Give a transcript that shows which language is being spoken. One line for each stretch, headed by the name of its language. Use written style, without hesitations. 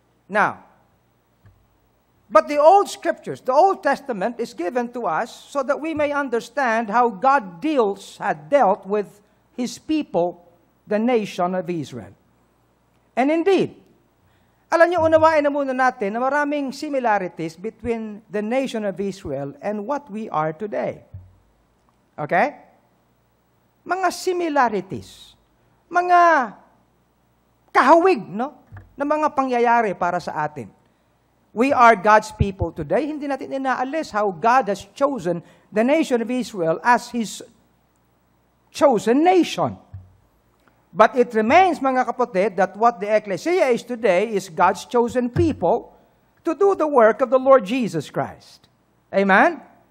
English: Now, but the old scriptures, the Old Testament is given to us so that we may understand how God had dealt with His people, the nation of Israel. And indeed,
Filipino: alam niyo, unawain na muna natin na maraming
English: similarities between the nation of Israel and what we are today. Okay?
Filipino: Mga similarities, mga kahawig, no? Na mga pangyayari para sa atin.
English: We are God's people today.
Filipino: Hindi natin inaalis
English: how God has chosen the nation of Israel as His chosen nation. But it remains,
Filipino: mga kapatid,
English: that what the ecclesia is today is God's chosen people to do the work of the Lord Jesus Christ. Amen?